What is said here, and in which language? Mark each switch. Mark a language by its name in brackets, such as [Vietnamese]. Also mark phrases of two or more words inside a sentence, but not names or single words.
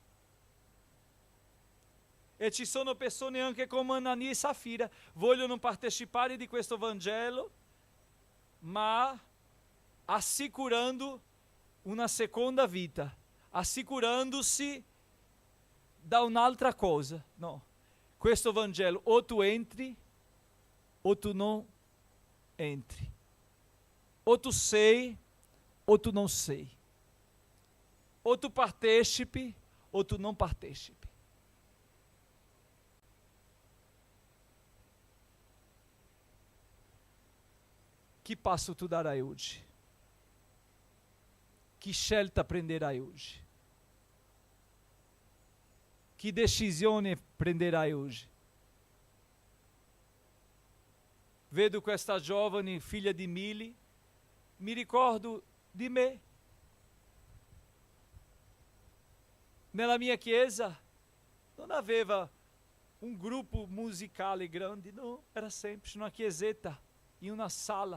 [Italian] E ci sono persone anche come Anania e Safira, vogliono partecipare di questo Vangelo, ma assicurando una seconda vita, assicurandosi da un'altra cosa. No, questo Vangelo o tu entri o tu non entri, o tu sei [Portuguese] ou tu não [Italian] sei, [Portuguese] ou tu [Italian] partecipe [Portuguese] ou tu não [Italian] partecipe. Que passo tu darai hoje? Que scelta prenderai hoje? Que decisione prenderai hoje? Vedo questa giovane figlia di Mili, mi ricordo di me. Nella mia chiesa non aveva un gruppo musicale grande, no, era semplice una chiesetta in una sala.